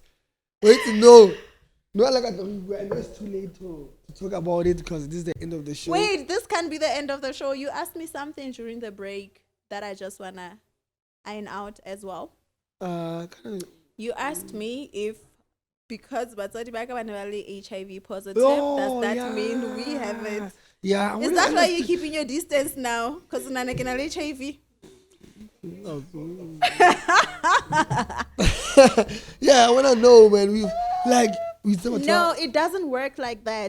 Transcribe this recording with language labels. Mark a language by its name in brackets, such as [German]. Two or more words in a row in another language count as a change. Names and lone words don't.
[English] Wait, no, like I know it's too late to talk about it, because this is the end of the show. Wait, this can't be the end of the show. You asked me something during the break that I just wanna iron out as well. You asked me if, because [Tswana] batswadi ba ka bana ba le [English] HIV positive, does that mean we have it? Yeah. Is that why you're keeping your distance now? Because unana can HIV. Yeah, I wanna know, man. No, it doesn't work like that.